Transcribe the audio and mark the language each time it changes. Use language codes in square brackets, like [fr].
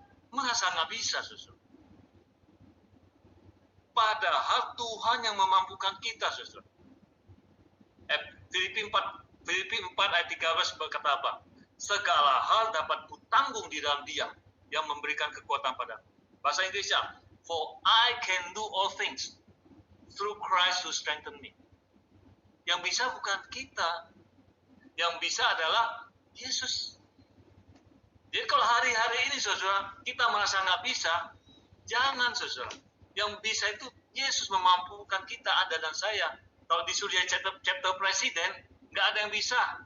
[id] Merasa nggak bisa, saudara. Padahal Tuhan yang memampukan kita, saudara. Filipi 4 ayat 13 berkata apa? Segala hal dapat kutanggung di dalam Dia yang memberikan kekuatan padaku. Bahasa Inggrisnya, [en] for I can do all things through Christ who strengthen me. [id] Yang bisa bukan kita, yang bisa adalah Yesus. Jadi kalau hari-hari ini, saudara, kita merasa nggak bisa, jangan, saudara. Yang bisa itu Yesus memampukan kita, Anda dan saya. Kalau disuruh jadi chapter presiden, nggak ada yang bisa.